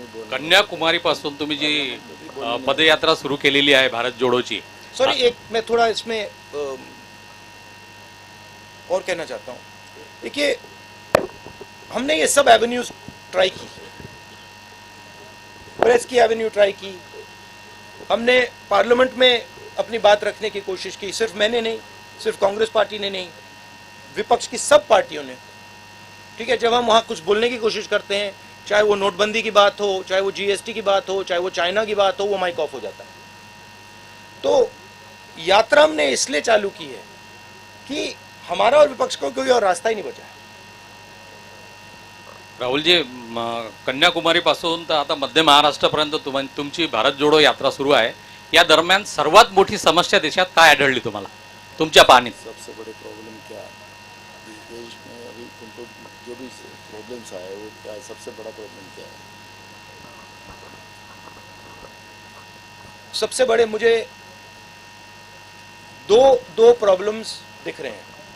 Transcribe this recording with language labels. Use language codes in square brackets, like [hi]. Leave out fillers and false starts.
[mr] कन्याकुमारीपासून तुम्ही जी पदयात्रा सुरू केलेली आहे भारत जोडोची, [hi] सॉरी, एक मैं थोड़ा इसमें और कहना चाहता हूँ। देखिए, हमने ये सब एवेन्यूज ट्राई की, प्रेस की एवेन्यू ट्राई की, हमने पार्लियामेंट में अपनी बात रखने की कोशिश की। सिर्फ मैंने नहीं, सिर्फ कांग्रेस पार्टी ने नहीं, विपक्ष की सब पार्टियों ने। ठीक है, जब हम वहाँ कुछ बोलने की कोशिश करते हैं, चाहे वो नोटबंदी की बात हो, चाहे वो जीएसटी की बात हो, चाहे वो चाइना की बात हो, वो माइक ऑफ हो जाता है। तो यात्रा हमने इसलिए चालू की है कि हमारा और विपक्ष को कोई और रास्ता ही नहीं बचा है। [mr] राहुलजी, कन्याकुमारीपासून तर आता मध्य महाराष्ट्रापर्यंत तुमची भारत जोडो यात्रा सुरू आहे। या दरम्यान सर्वात मोठी समस्या देशात काय आढळली तुम्हाला तुमच्या पाहणीत? [hi] सबसे बड़ी प्रॉब्लम क्या इस देश में अभी तुमको जो भी प्रॉब्लम्स आए वो क्या, सबसे बड़ा प्रॉब्लम क्या है? सबसे बड़े मुझे दो प्रॉब्लम्स दिख रहे हैं।